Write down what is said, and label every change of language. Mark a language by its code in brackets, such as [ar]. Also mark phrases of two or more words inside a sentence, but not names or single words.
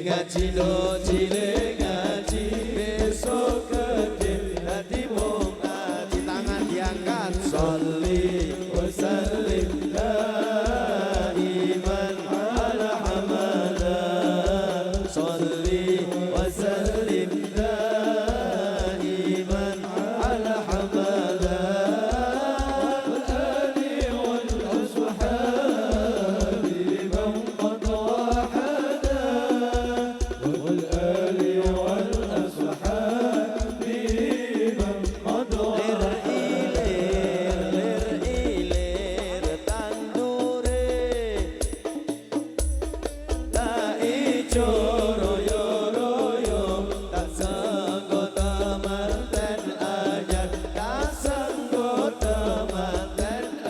[jv] ngaji do cilik ngaji besok gede dadi wong ngaji tangan diangkat [ar] صل وسلم دائما على أحمد صل وسلم دائما على أحمد والآل وال أصحاب من قد وحد والآل والأصحاب من قد [jv] lir tandure la ijo royo royo tak sanggo temanten anyar tak sanggo temanten